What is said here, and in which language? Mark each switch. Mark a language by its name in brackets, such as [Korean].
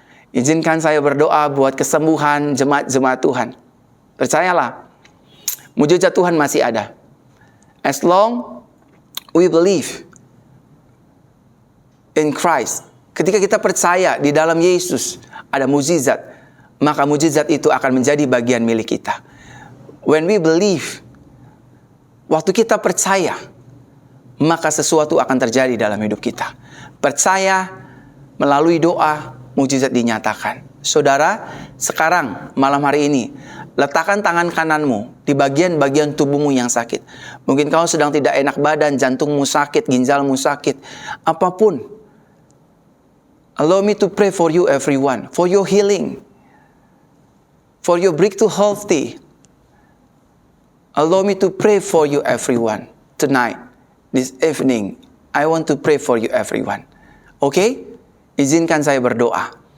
[Indonesian] Izinkan saya berdoa buat kesembuhan jemaat-jemaat Tuhan. Percayalah, mujizat Tuhan masih ada. [English] As long we believe in Christ. [Indonesian] Ketika kita percaya di dalam Yesus ada mujizat, maka mujizat itu akan menjadi bagian milik kita. [English] When we believe, [Indonesian] waktu kita percaya, maka sesuatu akan terjadi dalam hidup kita. Percaya melalui doa, mujizat dinyatakan. Saudara, sekarang malam hari ini, letakkan tangan kananmu di bagian-bagian tubuhmu yang sakit. Mungkin kau sedang tidak enak badan, jantungmu sakit, ginjalmu sakit, apapun. [English] Allow me to pray for you everyone, for your healing, for your breakthrough healthy. Allow me to pray for you everyone tonight, this evening. I want to pray for you everyone. Okay? [Indonesian] Izinkan saya berdoa.